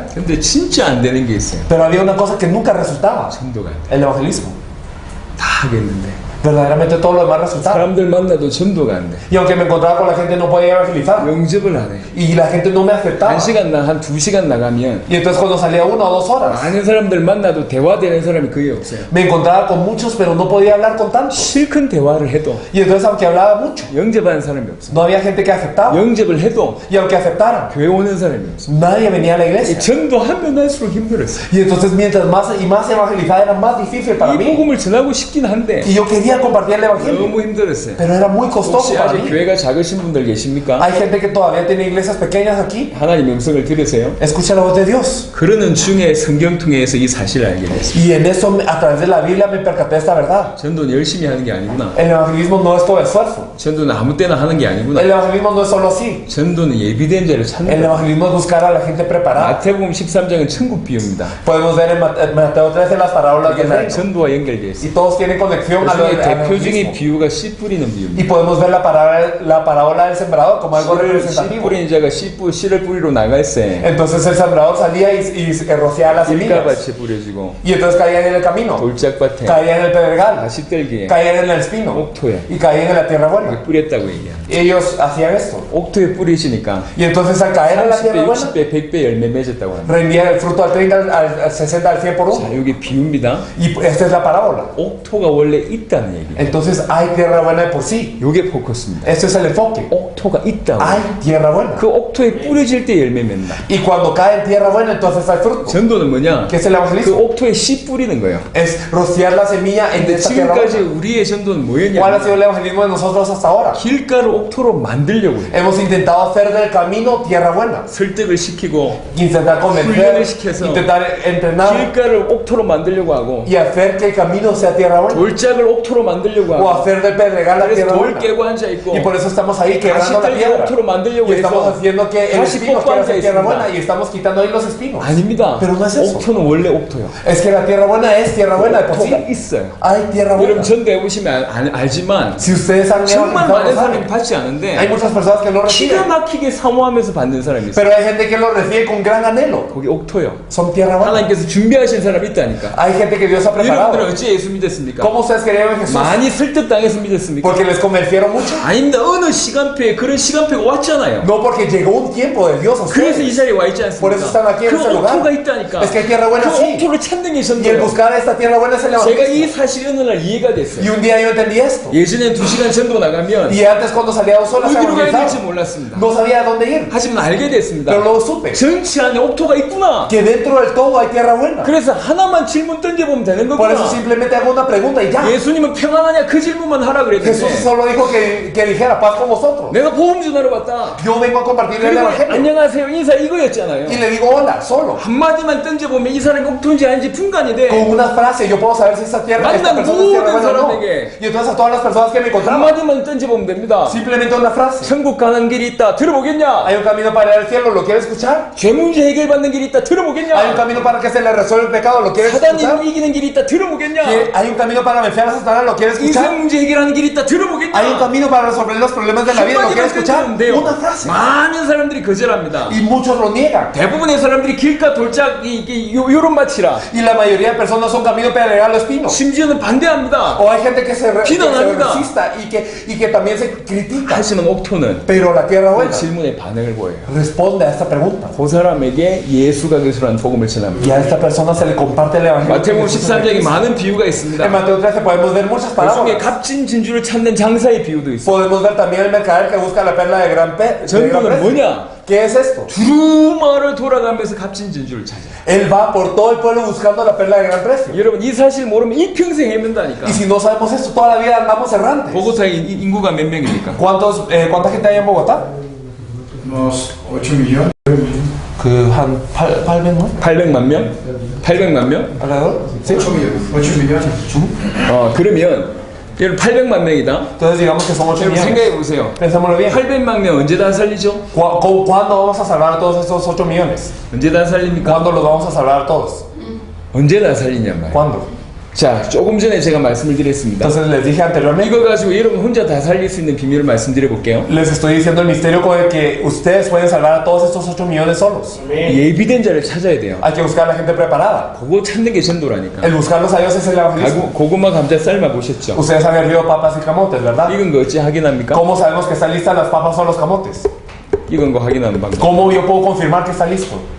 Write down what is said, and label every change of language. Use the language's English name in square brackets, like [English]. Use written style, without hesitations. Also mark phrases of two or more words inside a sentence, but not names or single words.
[Korean] 근데 진짜 안 되는 게 있어요. [Spanish] pero había una cosa que nunca resultaba, [Korean] 전도가 안 돼. [Spanish] el evangelismo. [Korean] 다 하겠는데 [Spanish] Verdaderamente todo lo demás resultaba. [Korean] 사람들 만나도 전도가 안 돼. [Spanish] Y aunque me encontraba con la gente no podía evangelizar. [Korean] 영접을 안 해. [Spanish] Y la gente no me aceptaba. [Korean] 한 시간 한 2시간 나가면 [Spanish] Y entonces cuando salía 1 o 2 horas, [Korean] 많은 사람들 만나도 대화되는 사람이 거의 없어요. [Spanish] me encontraba con muchos, pero no podía hablar con tantos. [Korean] 실컷 대화를 해도 [Spanish] Y entonces aunque hablaba mucho, [Korean] 영접하는 사람이 없어요. [Spanish] no había gente que aceptaba. [Korean] 영접을 해도 [Spanish] Y aunque aceptaran, [Korean] 교회 오는 사람이 없어요. [Spanish] nadie venía a la iglesia. [Korean] 전도하면 할수록 힘들었어요. [Spanish] Y entonces mientras más y más evangelizar era más difícil para [Korean] 이 [Spanish] mí. [Korean] 복음을 전하고 싶긴 한데 [Spanish] Y yo quería quería compartir el evangelio, [Korean] 너무 힘들었어요. [Spanish] pero era muy costoso [Korean] 혹시 [Spanish] para [Korean] 아직 [Spanish] mí. [Korean] 교회가 작으신 분들 계십니까? [Spanish] Hay gente que todavía tiene iglesias pequeñas aquí. [Korean] 하나님 음성을 들으세요. [Spanish] Escucha la voz de Dios. [Korean] 그러는 중에 성경 통해서 이 사실을 알게 됐어요. [Spanish] Y en eso, a través de la Biblia, me percaté de esta verdad. [Korean] 전도는 열심히 하는 게 아니구나. [Spanish] El evangelismo no es todo esfuerzo. [Korean] 전도는 아무 때나 하는 게 아니구나. [Spanish] El evangelismo no es solo así. [Korean] 전도는 예비된 자를 [Spanish] El [Korean] 찾는 거야. [Spanish] evangelismo es buscar a la gente preparada. [Korean] 마태복음 13장은 천국 비유입니다. [Spanish] Podemos ver en Mateo 13 las parábolas [Korean] 이게 [Spanish] del [Korean] 다 [Spanish] reino. [Korean] 전도와 연결되어 있어요. [Spanish] Y todos tienen conexión [Korean] 그 [Spanish] a lo [Korean] 중에 [Spanish] del [Korean] 대표적인 [Spanish] evangelismo. [Korean] 비유가 씨 뿌리는 [Spanish] Y [Korean] 비유입니다. [Spanish] podemos ver la parábola del sembrador como algo [Korean] 씨 [Spanish] representativo. [Korean] 뿌리는 자가 씨를 뿌리러 나갈세 [Spanish] Entonces el sembrador salía y rociaba las semillas. [Korean] 길가밭에 뿌려지고 [Spanish] Y entonces caían en el camino, [Korean] 돌짝밭에 [Spanish] caían en el pedregal, [Korean] 가시떨기에 [Spanish] caían en el espino [Korean] 옥토에 [Spanish] y caían en la tierra buena. [Korean] 뿌렸다고 얘기해요. [Spanish] Ellos hacían esto. [Korean] 옥토에 뿌리시니까 [Spanish] Y entonces al caer en la [Korean] 30배, [Spanish] tierra buena, [Korean] 60배, 100배 열매 맺었다고 합니다. [Spanish] rendían el fruto al 30, al 60, al 100 por [Korean] 자, [Spanish] uno. [Korean] 이게 비유입니다. [Spanish] Y esta es la parábola. [Korean] 옥토가 원래 있다는 얘기예요. [Spanish] Entonces hay tierra buena de por sí. [Korean] 이게 포커스입니다. [Spanish] Este es el enfoque. [Korean] 옥토가 있다고. [Spanish] Hay tierra buena. [Korean] 그 옥토에 뿌려질 때 열매 맺는다. [Spanish] Y cuando cae en tierra buena, entonces hay fruto. [Korean] 전도는 뭐냐? [Spanish] ¿Qué es el [Korean] 그 [Spanish] evangelismo? [Korean] 옥토에 씨 뿌리는 거예요. [Spanish] Es rociar la semilla en [Korean] 근데 [Spanish] esta tierra [Korean] 지금까지 [Spanish] buena. [Korean] 우리의 전도는 [Spanish] ¿Cuál ha [Korean] 뭐였냐? [Spanish] sido el evangelismo de nosotros hasta ahora? [Korean] 길가를 옥토로 만들려고 해요. [Spanish] Hemos intentado hacer del camino tierra buena. [Korean] 설득을 시키고 [Spanish] Intentar convencer, [Korean] 훈련을 시켜서 [Spanish] intentar entrenar [Korean] 길가를 옥토로 만들려고 하고 [Spanish] y hacer que el camino sea tierra buena. [Korean] 돌짝을 옥토로 만들려고 [Spanish] O [Korean] 하고 [Spanish] hacer del pedregal la [Korean] 그래서 [Spanish] tierra [Korean] 돌 [Spanish] buena. [Korean] 깨고 앉아 있고 [Spanish] Y por eso estamos ahí quebrando la [Korean] 가시떨기 [Spanish] piedra. [Korean] 옥토로 만들려고 [Spanish] Y estamos [Korean] 해서 [Spanish] haciendo que el [Korean] 다시 [Spanish] espino [Korean] 뻗고 [Spanish] quiera [Korean] 앉아 [Spanish] ser tierra [Korean] 있습니다. [Spanish] buena y estamos quitando ahí los espinos. [Korean] 아닙니다. [Spanish] Pero no es eso. [Korean] 옥토는 원래 옥토요. [Spanish] Es que la tierra buena es tierra buena de por sí. [Korean] 옥토가 있어요. [Spanish] Hay tierra buena. [Korean] 여러분 전도해 보시면 알지만 [Spanish] Si ustedes han [Korean] 정말 [Spanish] evangelizado, [Korean] 많은 [Spanish] lo [Korean] 사람이 [Spanish] saben. [Korean] 받지 [Spanish] Hay [Korean] 않은데 [Spanish] muchas personas que no [Korean] 기가 [Spanish] reciben, [Korean] 막히게 사모하면서 받는 사람이 있어요. [Spanish] pero hay gente que lo recibe con gran anhelo. [Korean] 거기 옥토요. [Spanish] Son tierra buena. [Korean] 하나님께서 준비하신 사람이 있다니까. [Spanish] Hay gente que Dios ha [Korean] 여러분들은 [Spanish] preparado. [Korean] 어찌 예수 믿었습니까? [Spanish] ¿Cómo ustedes creyeron en Jesús? [Korean] 많이 설득당해서 믿었습니까? [Spanish] ¿Porque les convencieron mucho? [Korean] 아닙니다. 어느 시간표에 그런 시간표가 왔잖아요. [Spanish] No, porque llegó un tiempo de Dios a [Korean] 그래서 이 [Spanish] ustedes. [Korean] 자리에 와 있지 [Spanish] Por eso están [Korean] 않습니까? [Spanish] aquí en [Korean] 그 [Spanish] este lugar. [Korean] 옥토가 있다니까. [Spanish] Es que hay tierra buena, [Korean] 그 [Spanish] sí. [Korean] 옥토를 찾는 게 [Spanish] Y el [Korean] 전도예요. [Spanish] buscar esta tierra buena es el [Korean] 제가 이 [Spanish] evangelio. [Korean] 사실이 어느 날 이해가 [Spanish] Y [Korean] 됐어요. [Spanish] un día yo entendí esto. [Korean] 예전엔 2시간 전도 나가면 [Spanish] Y antes cuando salía dos solas a [Korean] 어디로 가야 될지 [Spanish] evangelizar, [Korean] 몰랐습니다. [Spanish] no sabía a dónde ir. [Korean] 하지만 알게 됐습니다. [Spanish] Pero luego supe [Korean] 전체 안에 옥토가 있구나. [Spanish] que dentro del todo hay tierra buena. [Korean] 그래서 하나만 질문 던져보면 되는 [Spanish] Por eso [Korean] 거구나. [Spanish] simplemente hago una pregunta y ya. [Korean] 예수님은 평안하냐 그 질문만 하라 [Spanish] Jesús [Korean] 그랬는데 [Spanish] solo dijo que dijera paz con vosotros. [Korean] 내가 복음 전하러 왔다. [Spanish] Yo vengo a compartir el [Korean] 그리고 [Spanish] evangelio. [Korean] 안녕하세요 인사 이거였잖아요. [Spanish] Y le digo hola, solo. [Korean] 한마디만 던져보면 이 사람이 옥토인지 아닌지 분간이 돼. [Spanish] Con una frase yo puedo saber si esta tierra, esta Mandan persona es tierra mo든 buena o no. [Korean] 사람에게. [Spanish] Y entonces a todas las personas que me encontraban, [Korean] 한마디만 던져보면 됩니다. [Spanish] simplemente una frase. [Korean] 천국 가는 길이 있다. 들어보겠냐? [Spanish] Hay un camino para ir al cielo, ¿lo quieres escuchar? [Korean] 죄 문제 해결받는 길이 있다. [Spanish] Hay un [Korean] 들어보겠냐? [Spanish] camino para que se le resuelva el pecado, ¿lo quieres [Korean] 사단이 [Spanish] escuchar? [Korean] 이기는 길이 있다. 들어보겠냐? [Spanish] Hay un camino para vencer a Satanás, ¿lo quieres [Korean] 인생 [Spanish] escuchar? [Korean] 문제 해결하는 길이 있다. [Spanish] Hay un [Korean] 들어보겠냐? [Spanish] camino para resolver los problemas de la vida, ¿lo quieres [Korean] 한마디만 [Spanish] escuchar? [Korean] 던지면 돼요. [Spanish] Una frase. [Korean] 많은 사람들이 거절합니다. [Spanish] Y muchos lo niegan. [Korean] 대부분의 사람들이 길가 돌짝 요런 밭이라 [Spanish] Y la mayoría de personas son camino pedregal o espino. [Korean] 심지어는 반대합니다. [Spanish] O hay gente que se [Korean] 비난합니다. [Spanish] resista y que también se critica. [Korean] 하지만 옥토는 [Spanish] Pero la tierra [Korean] 그 [Spanish] buena [Korean] 질문에 반응을 보여요. [Spanish] responde a esta pregunta. [Korean] 그 사람에게 예수가 그리스도라는 복음을 전합니다. [Spanish] Y a esta persona se le comparte el evangelio. [Korean] 마태복음 13장에 많은 비유가 있습니다. [Spanish] En Mateo 13 podemos ver muchas [Korean] 그 중에 [Spanish] parábolas. [Korean] 값진 진주를 찾는 장사의 비유도 있어요. [Spanish] Podemos ver también el mercader que busca la perla de gran [Korean] 전도는 [Spanish] precio. [Korean] 뭐냐? [Spanish] ¿Qué es esto? [Korean] 두루마를 돌아가면서 값진 진주를 찾아요. [Spanish] Él va por todo el pueblo buscando la perla de gran precio. [Korean] 여러분 이 사실 모르면 일평생 헤맨다니까. [Spanish] Y si no sabemos esto, toda la vida andamos errantes. [Korean] 보고타의 인구가 몇 명입니까? [Spanish] ¿Cuánta gente hay en Bogotá? Unos 8 millones. [Korean] 한 800만? 800만 명? 800만 명? [Spanish] ¿Alrededor? ¿Sí? 8 millones. [Korean] 그러면 여러분 800만 명이다. [Spanish] Entonces digamos que son 8 [Korean] 여러분 [Spanish] millones. [Korean] 생각해 보세요. [Spanish] Pensémoslo bien. [Korean] 800만 명 언제 다 살리죠? [Spanish] ¿Cuándo vamos a salvar a todos estos 8 millones? [Korean] 언제 다 살립니까? [Spanish] ¿Cuándo los vamos a salvar a todos? [Korean] 언제 다 살리냔 말이에요. [Spanish] ¿Cuándo? [Korean] 자, 조금 전에 제가 말씀을 드렸습니다. [Spanish] Entonces les dije anteriormente, [Korean] 이거 가지고 여러분 혼자 다 살릴 수 있는 비밀을 말씀드려 볼게요. [Spanish] les estoy diciendo el misterio con el que ustedes pueden salvar a todos estos 8 millones solos. [Korean] 예비된 자를 찾아야 돼요. [Spanish] Hay que buscar a la gente preparada. [Korean] 그거 찾는 게 전도라니까. [Spanish] El buscarlos a ellos es el evangelismo. [Korean] 고구마 감자 삶아 보셨죠? [Spanish] Ustedes han hervido papas y camotes, ¿verdad? [Korean] 익은 거 어찌 확인합니까? [Spanish] ¿Cómo sabemos que están listas las papas o los camotes? [Korean] 익은 거 확인하는 방법. [Spanish] ¿Cómo yo puedo confirmar que está listo?